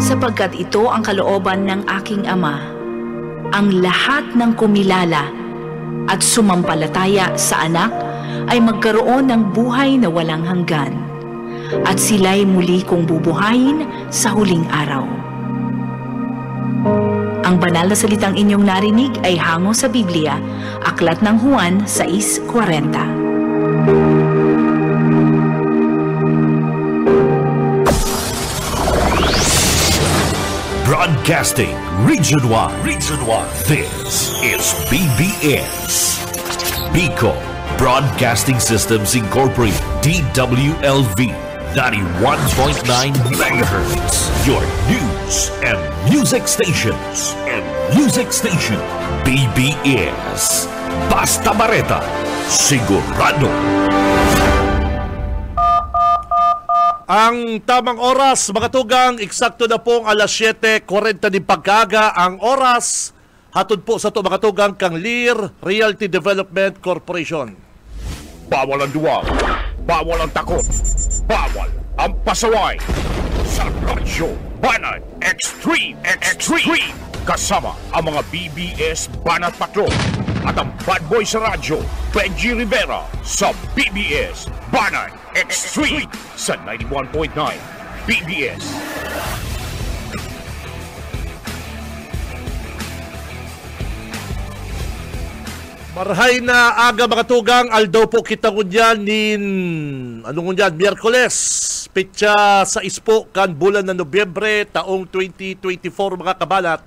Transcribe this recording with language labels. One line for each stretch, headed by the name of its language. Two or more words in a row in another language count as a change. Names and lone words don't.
Filipino: sapagkat ito ang kalooban ng aking Ama, ang lahat ng kumilala at sumampalataya sa Anak ay magkaroon ng buhay na walang hanggan, at sila'y muli kong bubuhayin sa huling araw. Ang banal na salitang inyong narinig ay hango sa Biblia, Aklat ng Juan 6:40.
English: Broadcasting region-wide. This is BBS. Bicol Broadcasting Systems Incorporated. DWLV 91.9 MHz. Your news and music stations. BBS. Basta Bareta.
Bikol: Sigurado. Ang tamang oras, mga tugang, eksakto na pong alas 7:40 din pagkaga ang oras. Hatod po sa ito, mga tugang, kang Lear Realty Development Corporation.
Filipino: Bawal ang duwag, bawal ang takot, bawal ang pasaway. Sa Radyo Banat Extreme. Kasama ang mga BBS Banat Patrol at ang bad boy sa radyo, Benji Rivera, sa BBS Banat Extreme sa 91.9 BBS.
Bikol: Marhay na aga, mga tugang, aldaw po kita ngunyan Miyerkules, pitsa sa ispo kan bulan na Nobyembre taong 2024, mga kabalat.